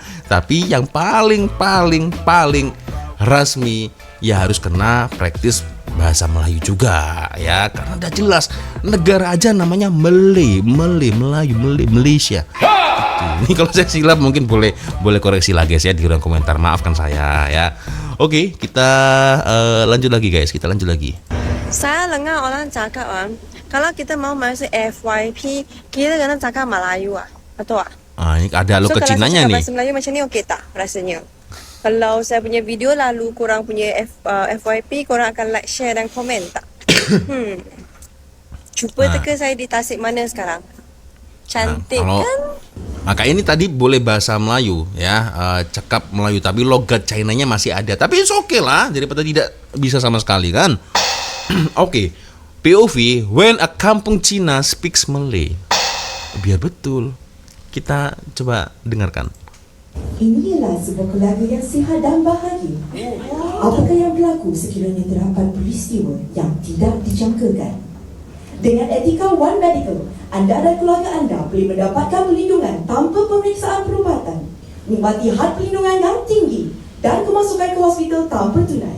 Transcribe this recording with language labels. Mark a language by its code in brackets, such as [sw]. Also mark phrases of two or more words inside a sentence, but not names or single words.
[id] Tapi yang paling resmi ya harus kena praktis bahasa Melayu juga ya, karena udah jelas negara aja namanya Melayu, Malaysia. Ini kalau saya silap mungkin boleh koreksi lagi ya di ruang komentar, maafkan saya ya. Oke, kita lanjut lagi guys, [ms] Saya dengar orang cakap kalau kita mau masuk FYP kita kena cakap Melayu betul tak? [id] Ini ada lo ke Cinanya nih. [ms] Bahasa Melayu macam ni okey tak rasanya? Kalau saya punya video lalu korang punya FYP, korang akan [en] like, share [ms] dan komen tak? Cuba teka saya di Tasik mana sekarang. Cantik kan? [id] Maka ini tadi boleh bahasa Melayu ya, cakap Melayu tapi logat Chinanya masih ada. Tapi [en] it's okay [id] lah, daripada tidak bisa sama sekali kan. Oke, [en] POV when a kampung Cina speaks Malay. [ms] Biar betul. [id] Kita coba dengarkan. [ms] Inilah sebuah keluarga yang sihat dan bahagia. Apakah yang berlaku sekiranya terdapat peristiwa yang tidak dijangkakan? Dengan etika One Medical, anda dan keluarga anda boleh mendapatkan perlindungan tanpa pemeriksaan perubatan, menikmati had perlindungan yang tinggi dan kemasukan ke hospital tanpa tunai.